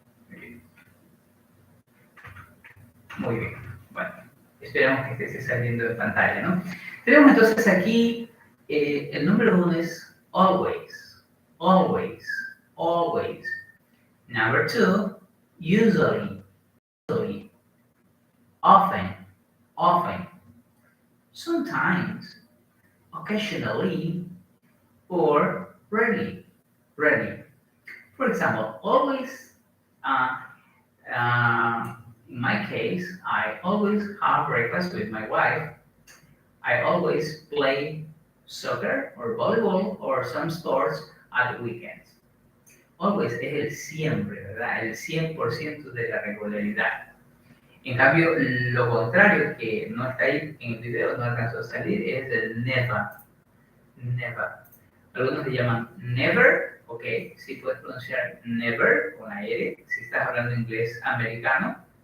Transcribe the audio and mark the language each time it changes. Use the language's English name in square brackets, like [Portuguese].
[Spanish] Muy bien. Muy bien. Bueno, esperamos que esté saliendo en pantalla, ¿no? Tenemos entonces aquí, el número 1 es always, always, always. [English] Number 2, usually, usually, often, often, sometimes, occasionally, or rarely, rarely. For example, always, uh, in my case, I always have breakfast with my wife. I always play soccer or volleyball or some sports at the weekends. [Spanish] Always es el siempre, ¿verdad? El 100% de la regularidad. En cambio, lo contrario, que no está ahí en el video, no alcanzó a salir, es el never. Never. Algunos le llaman never, ok, sí puedes pronunciar never con la R, si estás hablando inglés americano.